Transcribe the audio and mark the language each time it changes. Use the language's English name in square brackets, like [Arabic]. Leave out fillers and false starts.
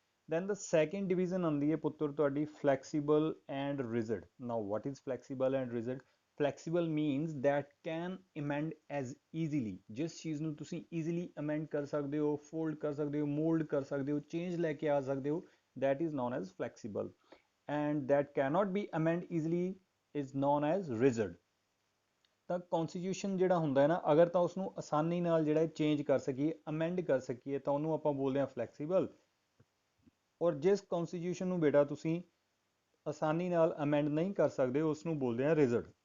[English] then the second division [Punjabi] ਆਉਂਦੀ ਹੈ ਪੁੱਤਰ ਤੁਹਾਡੀ flexible and rigid. [English] Now what is flexible and rigid? Flexible means that can amend as easily. [Punjabi] ਜਿਸ ਚੀਜ਼ ਨੂੰ ਤੁਸੀਂ ਈਜ਼ੀਲੀ ਅਮੈਂਡ ਕਰ ਸਕਦੇ ਹੋ, ਫੋਲਡ ਕਰ ਸਕਦੇ ਹੋ, ਮੋਲਡ ਕਰ ਸਕਦੇ ਹੋ, ਚੇਂਜ ਲੈ ਕੇ ਆ ਸਕਦੇ ਹੋ, [English] that is known as flexible. And that cannot be amended easily is known as rigid. [Punjabi] ਤਾਂ ਕੌਨਸਟੀਟਿਊਸ਼ਨ ਜਿਹੜਾ ਹੁੰਦਾ ਹੈ ਨਾ, ਅਗਰ ਤਾਂ ਉਸਨੂੰ ਆਸਾਨੀ ਨਾਲ ਜਿਹੜਾ ਚੇਂਜ ਕਰ ਸਕੀਏ, ਅਮੈਂਡ ਕਰ ਸਕੀਏ, ਤਾਂ ਉਹਨੂੰ ਆਪਾਂ ਬੋਲਦੇ ਹਾਂ ਫਲੈਕਸੀਬਲ। ਔਰ ਜਿਸ ਕੌਨਸਟੀਟਿਊਸ਼ਨ ਨੂੰ ਬੇਟਾ ਤੁਸੀਂ ਆਸਾਨੀ ਨਾਲ ਅਮੈਂਡ ਨਹੀਂ ਕਰ ਸਕਦੇ ਉਸ ਨੂੰ ਬੋਲਦੇ ਆ ਰਿਜਡ।